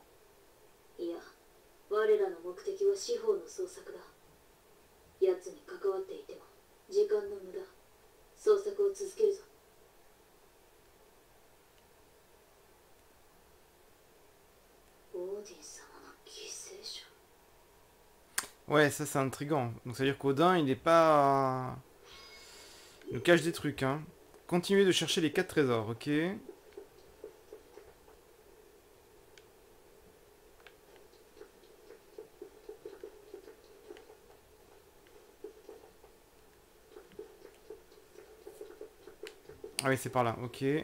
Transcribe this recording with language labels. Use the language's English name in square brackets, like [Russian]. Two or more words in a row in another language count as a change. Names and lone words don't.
[Japanese] いや、我らの目的は司法の捜索だ。奴に関わっていても時間の無駄。捜索を続けるぞ。オーディン様の犠牲者。 [French] Ouais, ça c'est intriguant. Donc ça veut dire qu'Odin, il n'est pas... Il nous cache des trucs, hein. Continuez de chercher les 4 trésors, ok. Ah oui, c'est par là, ok.